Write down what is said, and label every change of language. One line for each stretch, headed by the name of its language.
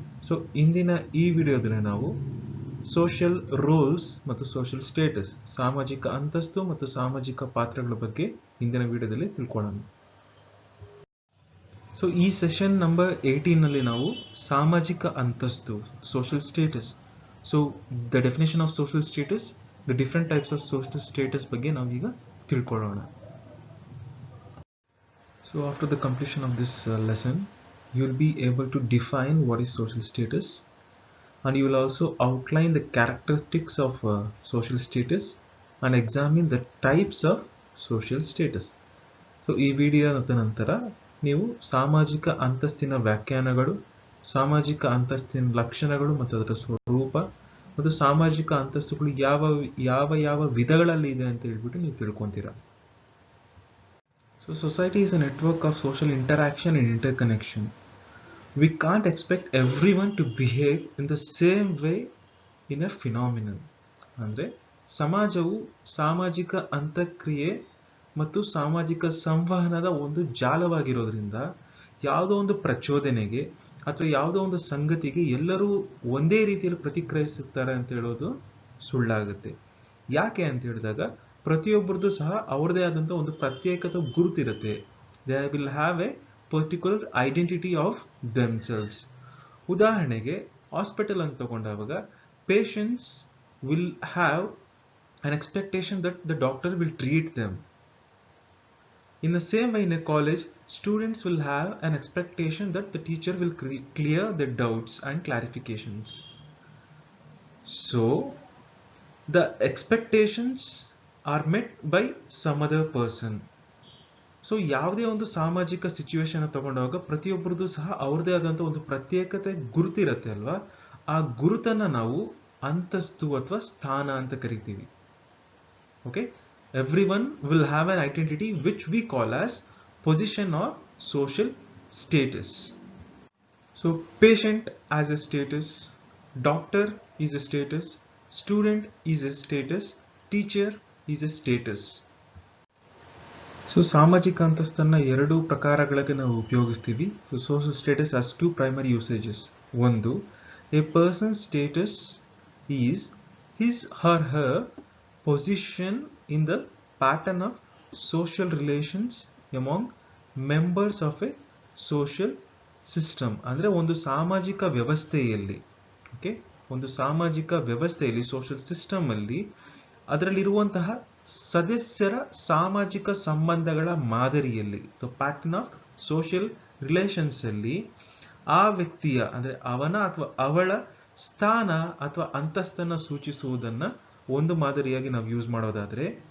Kannada: So ಇಂದಿನ ಈ ವಿಡಿಯೋದಲ್ಲಿ ನಾವು ಸೋಷಿಯಲ್ ರೋಲ್ಸ್ ಮತ್ತು ಸೋಷಿಯಲ್ ಸ್ಟೇಟಸ್, ಸಾಮಾಜಿಕ ಅಂತಸ್ತು ಮತ್ತು ಸಾಮಾಜಿಕ ಪಾತ್ರಗಳ ಬಗ್ಗೆ ಇಂದಿನ ವಿಡಿಯೋದಲ್ಲಿ ತಿಳ್ಕೊಳ್ಳೋಣ. ಸೊ ಈ ಸೆಷನ್ ನಂಬರ್ 18 ನಲ್ಲಿ ನಾವು ಸಾಮಾಜಿಕ ಅಂತಸ್ತು, social status,
English: so the definition of social status, the different types of social status
Kannada: ಬಗ್ಗೆ ನಾವು ಈಗ ತಿಳ್ಕೊಳ್ಳೋಣ.
English: So after the completion of this lesson, you will be able to define what is social status, and you will also outline the characteristics of social status and examine the types of social status.
Kannada: So ಈ ವಿಡಿಯೋದ ನಂತರ ನೀವು ಸಾಮಾಜಿಕ ಅಂತಸ್ತಿನ ವ್ಯಾಖ್ಯಾನಗಳು, ಸಾಮಾಜಿಕ ಅಂತಸ್ತಿನ ಲಕ್ಷಣಗಳು ಮತ್ತು ಅದರ ಸ್ವರೂಪ ಮತ್ತು ಸಾಮಾಜಿಕ ಅಂತಸ್ತುಗಳು ಯಾವ ವಿಧಗಳಲ್ಲಿ ಇದೆ ಅಂತ ಹೇಳ್ಬಿಟ್ಟು ನೀವು ತಿಳ್ಕೊಂತೀರಾ.
English: So society is a network of social interaction and interconnection. We can't expect everyone to behave in the same way in a phenomenal.
Kannada: ಅಂದರೆ ಸಮಾಜವು ಸಾಮಾಜಿಕ ಅಂತಕ್ರಿಯೆ ಮತ್ತು ಸಾಮಾಜಿಕ ಸಂವಹನದ ಒಂದು ಜಾಲವಾಗಿರೋದ್ರಿಂದ ಯಾವುದೋ ಒಂದು ಪ್ರಚೋದನೆಗೆ ಅಥವಾ ಯಾವುದೋ ಒಂದು ಸಂಗತಿಗೆ ಎಲ್ಲರೂ ಒಂದೇ ರೀತಿಯಲ್ಲಿ ಪ್ರತಿಕ್ರಿಯಿಸುತ್ತಾರೆ ಅಂತ ಹೇಳೋದು ಸುಳ್ಳಾಗುತ್ತೆ. ಯಾಕೆ ಅಂತ ಹೇಳಿದಾಗ ಪ್ರತಿಯೊಬ್ಬರದ್ದು ಸಹ ಅವ್ರದೇ ಆದಂಥ ಒಂದು ಪ್ರತ್ಯೇಕತೆ ಗುರುತಿರುತ್ತೆ.
English: They will have a particular identity of themselves.
Kannada: ಉದಾಹರಣೆಗೆ ಹಾಸ್ಪಿಟಲ್ ಅಂತ ತಗೊಂಡಾಗ
English: Patients will have an expectation that the doctor will treat them. In the same way, in a college, students will have an expectation that the teacher will clear their doubts and clarifications. So, the expectations are met by some other person.
Kannada: So ಯಾವುದೇ ಒಂದು ಸಾಮಾಜಿಕ situation ತಗೊಂಡಾಗ ಪ್ರತಿಯೊಬ್ಬರದ್ದು ಸಹ ಅವ್ರದೇ ಆದಂಥ ಒಂದು ಪ್ರತ್ಯೇಕತೆ ಗುರುತಿರುತ್ತೆ ಅಲ್ವಾ, ಆ ಗುರುತನ್ನು ನಾವು ಅಂತಸ್ತು ಅಥವಾ ಸ್ಥಾನ ಅಂತ ಕರಿತೀವಿ.
English: Okay, everyone will have an identity which we call as position or social status. So patient as a status, doctor is a status, student is a status, teacher is a status.
Kannada: So ಸಾಮಾಜಿಕ ಅಂತಸ್ತನ್ನ ಎರಡು ಪ್ರಕಾರಗಳಿಗೆ ನಾವು ಉಪಯೋಗಿಸ್ತೀವಿ.
English: So social status has two primary usages. ಒಂದು, a person's status is his or her position in the pattern of social relations among members of a social system.
Kannada: ಅಂದರೆ ಒಂದು ಸಾಮಾಜಿಕ ವ್ಯವಸ್ಥೆಯಲ್ಲಿ, ಓಕೆ, ಒಂದು ಸಾಮಾಜಿಕ ವ್ಯವಸ್ಥೆಯಲ್ಲಿ ಸೋಷಿಯಲ್ ಸಿಸ್ಟಮ್ ಅಲ್ಲಿ ಅದರಲ್ಲಿರುವಂತಹ ಸದಸ್ಯರ ಸಾಮಾಜಿಕ ಸಂಬಂಧಗಳ ಮಾದರಿಯಲ್ಲಿ,
English: pattern of social relations
Kannada: ಅಲ್ಲಿ ಆ ವ್ಯಕ್ತಿಯ ಅಂದರೆ ಅವನ ಅಥವಾ ಅವಳ ಸ್ಥಾನ ಅಥವಾ ಅಂತಸ್ತನ್ನ ಸೂಚಿಸುವುದನ್ನ ಒಂದು ಮಾದರಿಯಾಗಿ ನಾವು ಯೂಸ್ ಮಾಡೋದಾದ್ರೆ,